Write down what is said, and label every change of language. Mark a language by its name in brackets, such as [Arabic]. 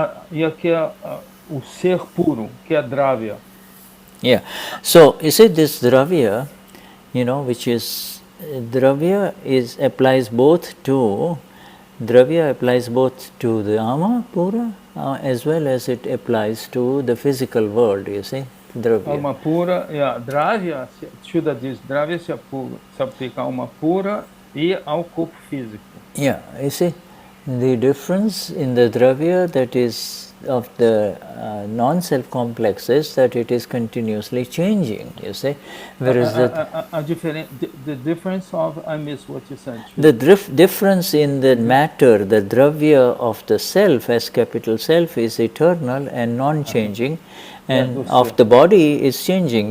[Portuguese] E aqui o ser puro, que é dravya. [English] Yeah. So you see, this dravya, you know, which is dravya applies both to the ama pura as well as it applies to the physical world. You see, dravya. [Portuguese] Alma pura, dravya. Shuddha diz, dravya se aplica a alma pura e ao corpo físico. [English] Yeah. You see, the difference in the dravya, that is non-self complex is that it is continuously changing, you see. Whereas the difference of, I missed what you said. The difference in the matter, the dravya of the self as capital Self is eternal and non-changing, and of the body is changing.